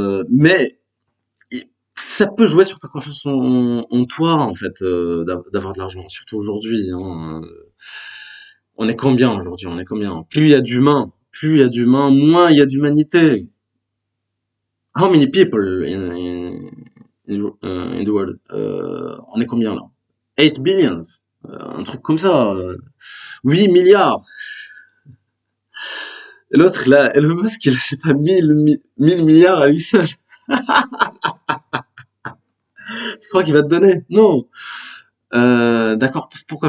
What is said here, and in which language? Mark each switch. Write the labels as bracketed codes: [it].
[fr] Mais ça peut jouer sur ta confiance en toi, en fait, d'avoir de l'argent, surtout aujourd'hui, hein. On est combien aujourd'hui? On est combien? Plus il y a d'humains, moins il y a d'humanité. [en] How many people in the world? [fr] On est combien là? 8 billions, un truc comme ça. 8 milliards. Et l'autre là, Elon Musk, il a, je sais pas, 1000 milliards à lui seul. Tu crois qu'il va te donner? Non. D'accord. Pourquoi?